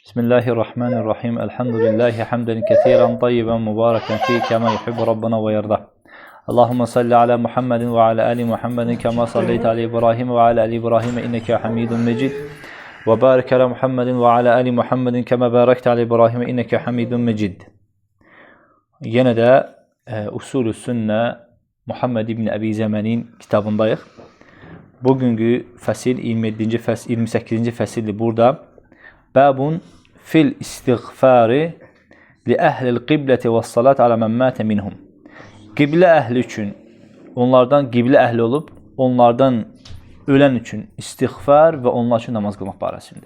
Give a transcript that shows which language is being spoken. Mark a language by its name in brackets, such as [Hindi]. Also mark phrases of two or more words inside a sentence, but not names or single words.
[Arabic] بسم الله الرحمن الرحيم. الحمد لله حمدا كثيرا طيبا مباركا فيه كما يحب ربنا ويرضى. اللهم صل على محمد وعلى آل محمد كما صليت على إبراهيم وعلى آل إبراهيم إنك حميد مجيد. وبارك على محمد وعلى آل محمد كما باركت على إبراهيم إنك حميد مجيد. [Azerbaijani] Yine de Usulü Sünne Muhammed İbni Ebi Zemen'in kitabındayıq. Bugünkü fəsil 27. fəsil, 28. fəsildir burada. [Arabic] باب في الاستغفار لأهل القبلة والصلاة على من مات منهم. [Azerbaijani] Qiblə əhli üçün, onlardan qiblə əhli olub, onlardan ölən üçün istiğfar və onlar üçün namaz qılmaq barəsində.